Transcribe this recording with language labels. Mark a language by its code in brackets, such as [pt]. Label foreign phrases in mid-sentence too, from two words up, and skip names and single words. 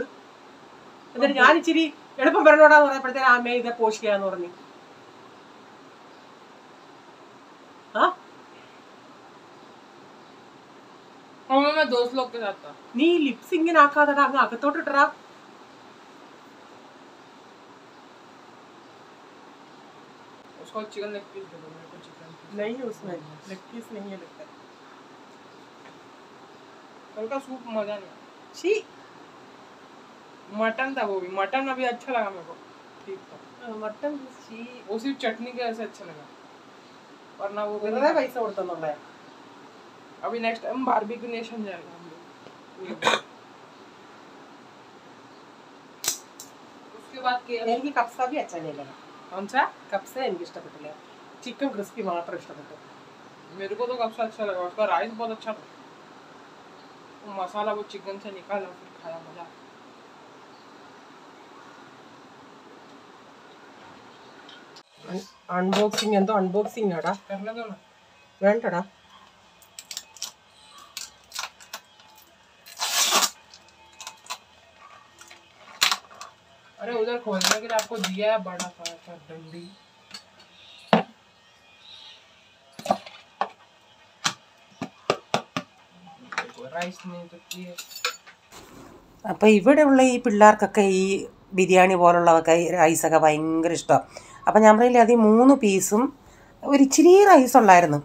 [ml] എന്നിട്ട് ഞാൻ ഇച്ചിരി എളുപ്പം വരണോടാന്ന് പറഞ്ഞപ്പോഴത്തേക്ക് ആ മേ ഇതെ പോഷിക്കാന്ന് പറഞ്ഞു. നീ ലിപ്സ് ഇങ്ങനെ ആക്കാതെടാ, അങ്ങ് അകത്തോട്ടിട്ടറാ. [hi] चिकन लेग पीस दे दो मेरे को. चिकन नहीं है उसमें, लेग पीस नहीं है लगता है. कल का सूप मजा नहीं. छी, मटन था वो भी. मटन अभी अच्छा लगा मेरे को, ठीक था. मटन छी, वो सिर्फ चटनी के ऐसे अच्छा लगा, वरना वो कितना पैसा उड़ता है. अभी नेक्स्ट टाइम बारबेक्यू नेशन जाएगा हम लोग. उसके बाद के कप्सा भी अच्छा नहीं लगा. कौन सा कप्सा? [ml] എനിക്ക് ഇഷ്ടപ്പെട്ടില്ല. ചിക്കൻ ക്രിസ്പി മാത്രം ഇഷ്ടപ്പെട്ടു. [hi] मेरे को तो कप्सा अच्छा लगा. उसका राइस बहुत अच्छा था. वो मसाला वो चिकन से निकाला फिर खाया, मजा. [ml] अनबॉक्सिंग എന്തോ അൺബോക്സിംഗ് ആടാ. വേണ്ടടാ. [hi] अरे उधर खोलने के लिए आपको दिया है बड़ा सा डंडी. [ml] അപ്പോൾ ഇവിടെയുള്ള ഈ പിള്ളേർക്കൊക്കെ ഈ ബിരിയാണി പോലുള്ളതൊക്കെ റൈസൊക്കെ ഭയങ്കര ഇഷ്ടമാണ്. അപ്പം ഞാൻ പറയില്ലേ അത് 3 പീസും ഒരു ഇച്ചിരി റൈസ് ഉള്ളായിരുന്നു.